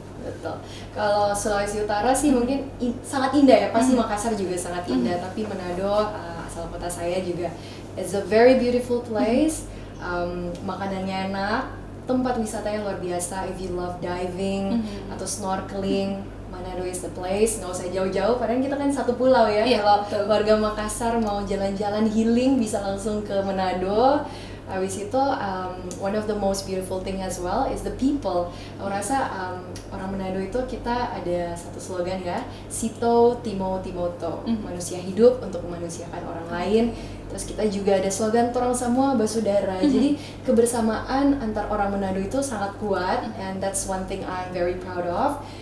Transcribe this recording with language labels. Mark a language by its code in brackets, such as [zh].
[id] Betul. Kalau Sulawesi Utara sih mungkin sangat indah ya, pasti Makassar juga sangat indah, tapi Manado asal kota saya juga [en] it's a very beautiful place. [id] Makanannya enak, tempat wisatanya luar biasa. [en] If you love diving atau snorkeling, Manado is the place. [id] Nggak usah jauh-jauh, padahal kita kan satu pulau ya. Kalau warga Makassar mau jalan-jalan healing bisa langsung ke Manado. Habis itu [en] one of the most beautiful thing as well is the people. [id] Aku rasa orang Manado itu kita ada satu slogan ya, Sito Timo Timoto, manusia hidup untuk memanusiakan orang lain. Terus kita juga ada slogan Torang Semua Basudara. Jadi kebersamaan antar orang Manado itu sangat kuat, [en] and that's one thing I'm very proud of.